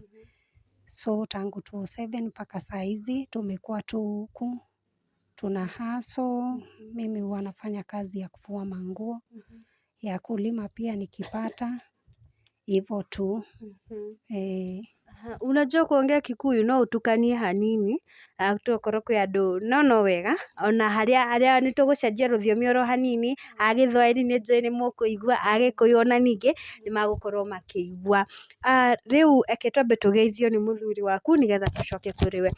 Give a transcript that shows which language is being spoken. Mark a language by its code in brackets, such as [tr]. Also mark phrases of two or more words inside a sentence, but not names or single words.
[sw] So tangu 2007 mpaka saa hizi tumekuwa tu huku. Tuna hustle. Mimi huwa nafanya kazi ya kufua manguo, ya kulima pia nikipata, hivyo tu. Unajua kuongea Kikuyu [ki] no utukanie hanini, tokorwo kwĩ andũ no wega ona harĩa nĩ tũgũcenjia rũthiomi oro hanini, Gĩthwaĩri nĩ njũĩ nĩ mũkũigua, Gĩkũyũ ona ningĩ nĩ magũkorwo makĩigua. Rĩu eke twambe tũgeithio nĩ mũthuri waku nĩgetha tũcoke kũrĩ we.